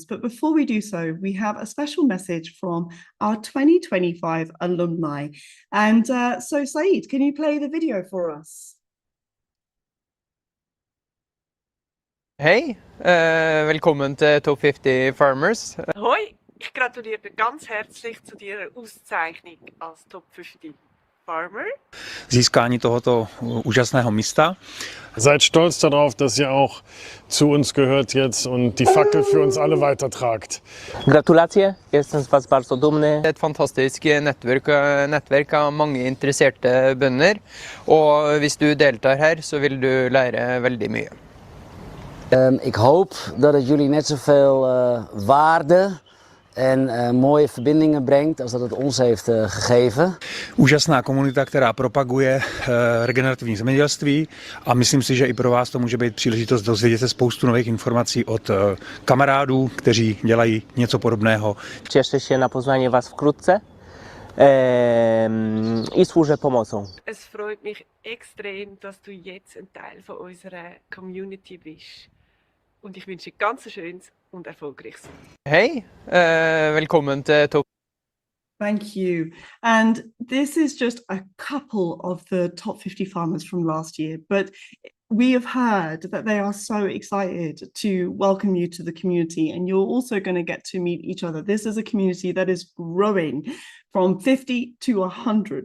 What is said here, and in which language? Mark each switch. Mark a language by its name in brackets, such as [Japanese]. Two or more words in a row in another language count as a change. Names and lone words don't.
[English] But before we do so, we have a special message from our 2025 alumni. And so Saeed, can you play the video for us? [Norwegian] Hey, willkommen til Top 50 Farmers. [German] Hoi, ich gratuliere dir ganz herzlich zu deiner Auszeichnung als Top 50 Farmer. [Czech] Získání tohoto úžasného místa. [German] Seid stolz darauf, dass ihr auch zu uns gehört jetzt und die Fackel für uns alle weitertragt. [Polish] Gratulacje, jestem z was bardzo dumny. [Norwegian] Et fantastisk nettverk av mange interesserte bønder, og hvis du deltar her, så vil du lære veldig mye. [Dutch] Ik hoop dat het jullie net zoveel waarde en mooie verbindingen brengt als dat het ons heeft gegeven. [Czech] Úžasná komunita, která propaguje regenerativní zemědělství, a myslím si, že i pro vás to může být příležitost dozvědět se spoustu nových informací od kamarádů, kteří dělají něco podobného. [Polish] Cieszę się na poznanie was wkrótce i służę pomocą. [German] Es freut mich extrem, dass du jetzt ein Teil von unserer Community bist. Und ich wünsche dir ganz schönes und erfolgreiches. [Norwegian] Hei, velkommen til Top. [English] Thank you. And this is just a couple of the top 50 farmers from last year, but we have heard that they are so excited to welcome you to the community, and you're also going to get to meet each other. This is a community that is growing from 50 to 100.